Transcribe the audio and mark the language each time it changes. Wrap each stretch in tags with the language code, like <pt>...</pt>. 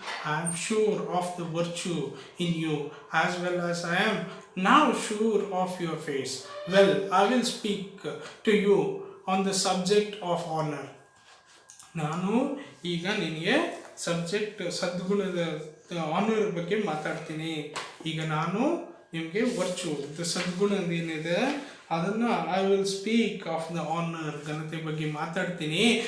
<en>I am sure of the virtue in you as well as I am now sure of your face. Well, I will speak to you on the subject of honor.</en> <kn>ನಾನು ಈಗ ನಿನಗೆ ಸದ್ಗುಣದ honour ಬಗ್ಗೆ ಮಾತಾಡ್ತೀನಿ. ಈಗ ನಾನು ನಿಮಗೆ virtue ಸದ್ಗುಣ ಏನಿದೆ ಅದನ್ನು</kn> <en>I will speak of the honour,</en> <kn>ಘನತೆ ಬಗ್ಗೆ ಮಾತಾಡ್ತೀನಿ.</kn>